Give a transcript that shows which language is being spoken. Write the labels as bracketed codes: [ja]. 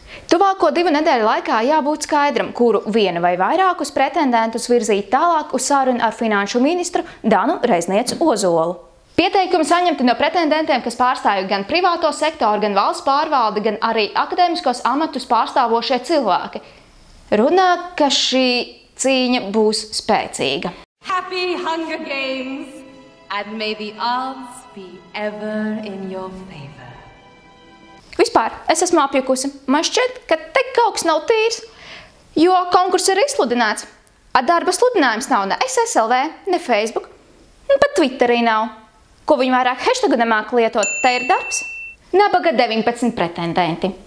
[lv] Tuvāko 2 nedēļu laikā jābūt skaidram, kuru vienu vai vairākus pretendentus virzīt tālāk uz sarunu ar finanšu ministru Danu Reiznieci Ozolu. Pieteikumi saņemti no pretendentiem, kas pārstāv gan privāto sektoru, gan valsts pārvaldi, gan arī akadēmiskos amatus pārstāvošie cilvēki. Runā, ka šī cīņa būs spēcīga. [en] Happy Hunger Games, and may the odds be ever in your favor. [lv] Vispār, es esmu apjukusi. Man šķiet, ka te kaut kas nav tīrs, jo konkurss ir izsludināts. Darba sludinājums nav ne SSLV, ne Facebook, pat Twitterī nav. Ko viņi vairāk hashtagu nemāk lietot, te ir darbs. Nabaga 19 pretendenti.